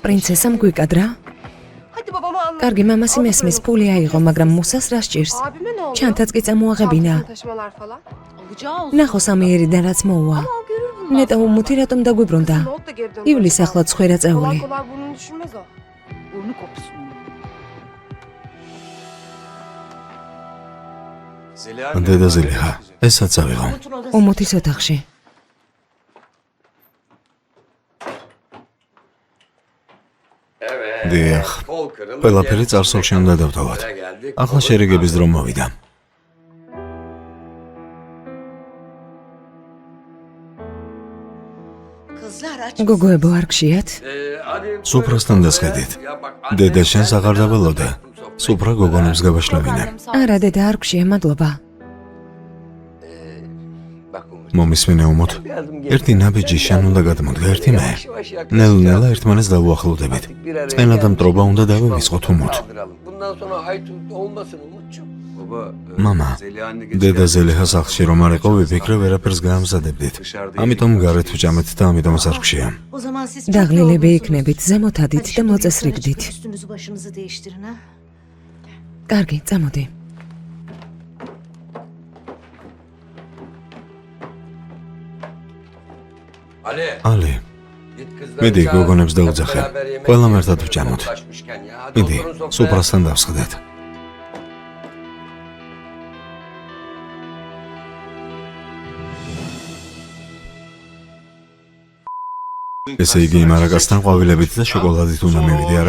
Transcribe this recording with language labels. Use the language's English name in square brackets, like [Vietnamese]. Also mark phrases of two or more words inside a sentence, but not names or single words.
[Georgian] პრინცესამ გვიკადრა? [Turkish] Hadi babama anlat. [Georgian] კარგი, მამასი მესმის, ფული აიღო, მაგრამ მუსას რა სჭირს? [Turkish] Abime ne oldu? [Georgian] ჩანთაც კი წამოაღებინა. [Turkish] Çantasını taşımalar falan. Olacağı olsun. [Georgian] ნახო სამიერიდან რაც მოუვა. [Turkish] Ama o görür bundan [Georgian] ნეტა უმუთი რატომ დაგვიბრუნდა? [Turkish] Not da geri döndü. [Georgian] ივლის ახლა ცხვირა [Turkish] Kolay [Georgian] წეული. [Turkish] kolay burnunu düşürmez o. Burnu kopsun. [Georgian] დედა ზელიხა, ესაც ავიღო. უმუთის ოთახში. დიახ, ყველაფერი წარსულში უნდა დავტოვოთ. ახლა შერიგების დრო მოვიდა. [Turkish] Kızlar aç. [Georgian] გოგოებო არ გშიათ? სუფრასთან დასხედით. დედა შენს აღარ დაველოდე. სუფრა გოგონებს გაბაშლებინა. არა დედა არ გშია, მადლობა. მომისმინე უმოთ. ერთი ნაბიჯი შენ უნდა გადმოდგა, ერთი მე. ნელ-ნელა ერთმანეთს დავუახლოვდებით. წენა და მტრობა უნდა დავივიწყოთ უმოთ. მამა, დედა ზელიხა სახლში რომ არ იყო, ვიფიქრე ვერაფერს გაამზადებდით. ამიტომ გარეთ ვჭამეთ და ამიტომაც არ გშია. [Turkish] O zaman siz [Georgian] დაღლილები იქნებით, ზემოთ ადით და მოწესრიგდით. [Turkish] üstünüzü başınızı değiştirin ha. [Georgian] კარგი, წამოდი. ალი, მიდი გოგონებს დაუძახე. ყველამ ერთად ვჭამოთ. მიდი, სუფრასთან დავსხდეთ. ესე იგი მარაკასთან ყვავილებით და შოკოლადით უნდა მივიდე, არა?